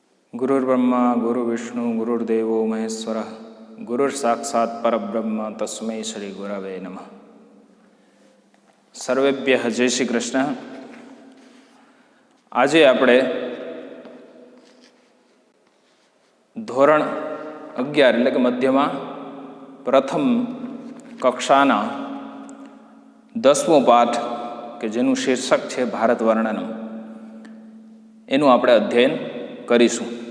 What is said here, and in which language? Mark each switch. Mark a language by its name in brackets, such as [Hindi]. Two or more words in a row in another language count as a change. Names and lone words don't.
[Sanskrit] गुरुर्ब्रह्मा गुरुर्विष्णु गुरुर्देवो महेश्वरः गुरुर्साक्षात् परब्रह्म तस्मै श्री गुरवे नमः। [Gujarati] સર્વેભ્યઃ જય શ્રી કૃષ્ણ। આજે આપણે ધોરણ 11 એટલે કે મધ્યમાં પ્રથમ કક્ષાના 10મો પાઠ કે જેનું શીર્ષક છે ભારત વર્ણનમ, એનું આપણે અધ્યયન કરીશું।